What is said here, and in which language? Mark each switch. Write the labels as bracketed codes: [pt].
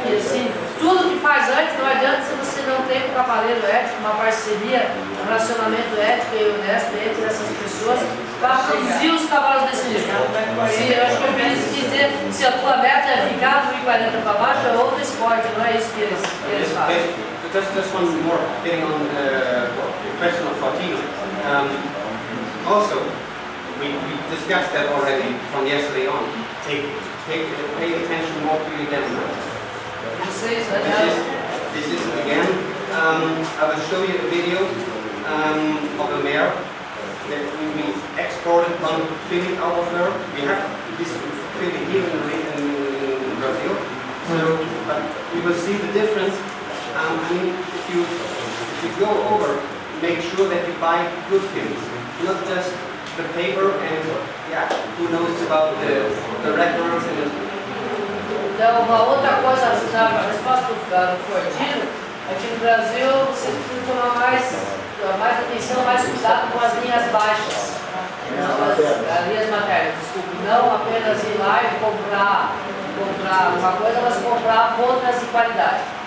[pt] Que assim, tudo que faz antes, não adianta se você não tem um cavaleiro ético, uma parceria, um relacionamento ético e honesto entre essas pessoas para produzir os cavalos desse jeito. Eu acho que eu queria dizer, se a tua meta é ficar do 1,40 para baixo, é outro esporte, não é isso que eles fazem. [en] Just one more, getting on the question of fatigue. Also, we discussed that already from yesterday on. Pay attention more to your demo. This is again, I will show you a video of a mare that we exported one filly out of her. We have this filly here in Brazil, so but you will see the difference. I mean, if you go over, make sure that you buy good fillies, not just the paper and who knows about the records and. [pt] Então, uma outra coisa, a resposta do Fortino, aqui no Brasil vocês precisam tomar mais atenção, mais cuidado com as linhas baixas. As linhas maternas, desculpe. Não apenas ir lá e comprar uma coisa, mas comprar outras de qualidade.